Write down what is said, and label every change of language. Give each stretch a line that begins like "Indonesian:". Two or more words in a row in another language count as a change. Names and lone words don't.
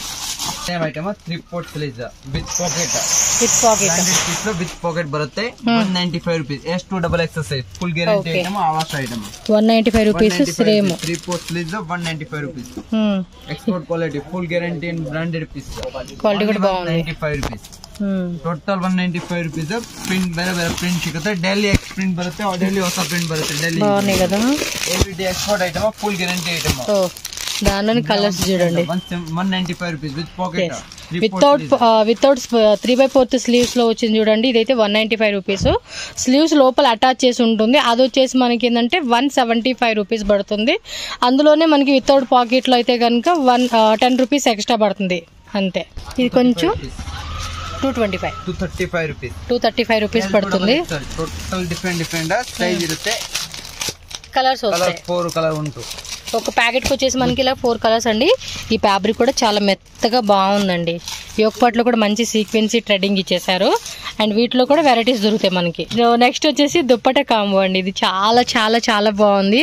English: same item 3/4 sleeves with pocket. with pocket branded piece లో with pocket బರುತ್ತೆ. 195 rupees. S2XL size full guarantee item, ఆవాస్ item. 195 rupees. same 3/4 sleeves 195 rupees. export quality full guarantee and branded piece.
Telugu: క్వాలిటీ కూడా బాగుంది.
English: 195 rupees. total 195 rupees.
Kannada: ಪ್ರಿಂಟ್ ಬೇರೆ ಬೇರೆ ಪ್ರಿಂಟ್ ಸಿಗುತ್ತೆ. ಡೆಲ್ಲಿ
English: x print
Kannada: ಬರುತ್ತೆ, ಡೆಲ್ಲಿ ಹೊಸ ಪ್ರಿಂಟ್ ಬರುತ್ತೆ. ಡೆಲ್ಲಿ
English: everyday export item, full guarantee item.
Telugu: దానిలోని కలర్స్ చూడండి.
English: 195 rupees with pocket. without 3/4 sleeves
Telugu: లో వచ్చింది చూడండి. ఇదైతే 195 రూపీస్. స్లీవ్స్ లోపల అటాచ్ చేసి ఉంటుంది. అది వచ్చేసి మనకి ఏంటంటే 175 రూపీస్ పడుతుంది. అందులోనే మనకి
English: without pocket
Telugu: లో అయితే కనుక 10
English: rupees extra
Telugu: పడుతుంది అంతే. ఇది కొంచెం 235 రూపీస్ పడుతుంది.
English: total different size
Kannada: ಇರುತ್ತೆ.
Telugu: కలర్స్ వస్తాయి. 4 కలర్ ఉంటుంది. ఒక ప్యాకెట్ కి వచ్చేసి మనకి ఇలా 4 కలర్స్ అండి. ఈ ఫ్యాబ్రిక్ కూడా చాలా మెత్తగా బాగుందండి.
English: yoke part
Telugu: లో కూడా మంచి
English: sequency threading
Telugu: ఇచ్చేసారు. అండ్ వీటిలో కూడా వెరైటీస్ దొరుకుతాయి మనకి. నెక్స్ట్ వచ్చేసి దుప్పట కాంబో అండి. ఇది చాలా చాలా చాలా బాగుంది.